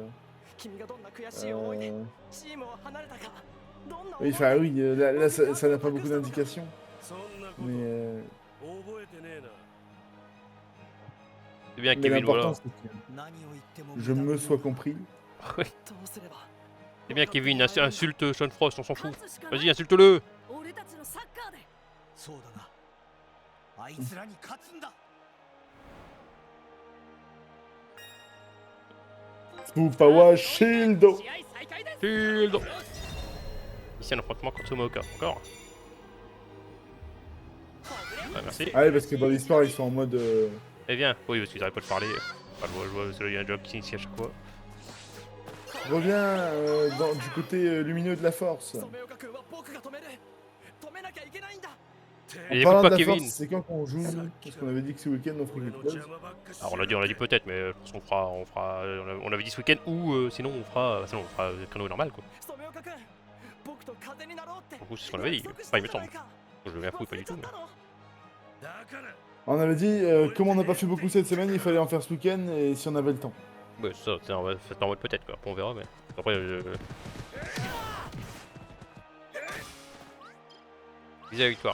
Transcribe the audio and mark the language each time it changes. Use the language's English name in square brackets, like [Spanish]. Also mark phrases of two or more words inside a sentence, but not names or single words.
[French] Oui, enfin, oui, là ça n'a pas beaucoup d'indications. Mais, C'est bien mais Kevin, voilà. l'important, c'est que je me sois compris. Oui. C'est bien Kevin, insulte Sean Frost, on s'en fout. Vas-y, insulte-le. [Japanese] そうだなあいつらに勝つんだ [English] Power Shield. Shield. [French] Ici un affrontement contre Tomoka, encore. Ah, merci. Ah ouais, parce que dans l'histoire, ils sont en mode. Eh bien, oui, parce qu'ils n'arrivent pas de parler. Enfin, je vois, parce qu'il y a un job qui s'initie à chaque fois. Reviens du côté lumineux de la force. [Japanese] 染岡君は僕が止める止めなきゃいけないんだ [French] Et En écoute parlant pas de la Kevin. force, c'est quand qu'on joue nous Parce qu'on avait dit que ce week-end on ferait quelque chose. Alors on l'a dit peut-être, mais je pense qu'on fera, on avait dit ce week-end ou sinon on fera chrono normal quoi. [Japanese] 染岡君僕と風になろうって [French] Du coup c'est ce qu'on avait dit. Enfin il me semble. Je veux bien foutre pas du tout. Mais... On avait dit, comme on n'a pas fait beaucoup cette semaine, il fallait en faire ce week-end et si on avait le temps. Ouais ça, c'est en mode peut-être quoi. Après, on verra mais après Visa la victoire.